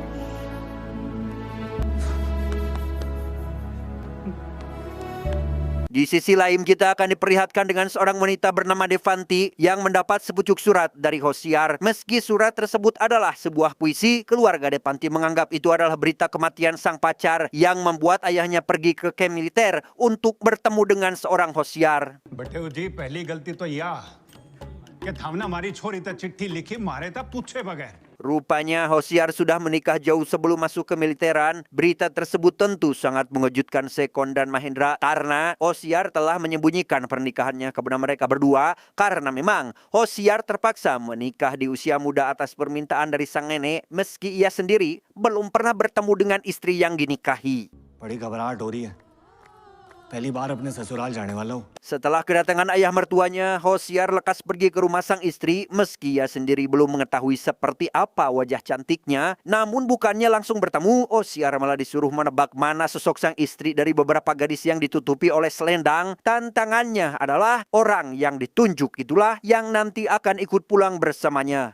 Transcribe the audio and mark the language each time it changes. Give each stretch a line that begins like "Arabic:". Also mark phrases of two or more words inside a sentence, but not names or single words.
Indonesian: Di sisi lain kita akan diperlihatkan dengan seorang wanita bernama Devanti yang mendapat sepucuk surat dari Hosyar. Meski surat tersebut adalah sebuah puisi, keluarga Devanti menganggap itu adalah berita kematian sang pacar yang membuat ayahnya pergi ke kamp militer untuk bertemu dengan seorang Hosyar.
Hindi: बटेऊ जी पहली गलती तो यह कि हमने हमारी छोरी तक चिट्ठी लिखी मारे था पूछे बगैर.
Indonesian: Rupanya Hosyar sudah menikah jauh sebelum masuk ke militeran. Berita tersebut tentu sangat mengejutkan Sekon dan Mahendra karena Hosyar telah menyembunyikan pernikahannya kepada mereka berdua, karena memang Hosyar terpaksa menikah di usia muda atas permintaan dari sang nenek, meski ia sendiri belum pernah bertemu dengan istri yang dinikahi.
Hindi: बड़ी घबराहट हो रही है पहली बार अपने ससुराल जाने वाला हूँ.
Indonesian: Setelah kedatangan ayah mertuanya, Hosyar lekas pergi ke rumah sang istri, meski ia sendiri belum mengetahui seperti apa wajah cantiknya. Namun bukannya langsung bertemu, Hosyar malah disuruh menebak mana sosok sang istri dari beberapa gadis yang ditutupi oleh selendang. Tantangannya adalah orang yang ditunjuk itulah yang nanti akan ikut pulang bersamanya.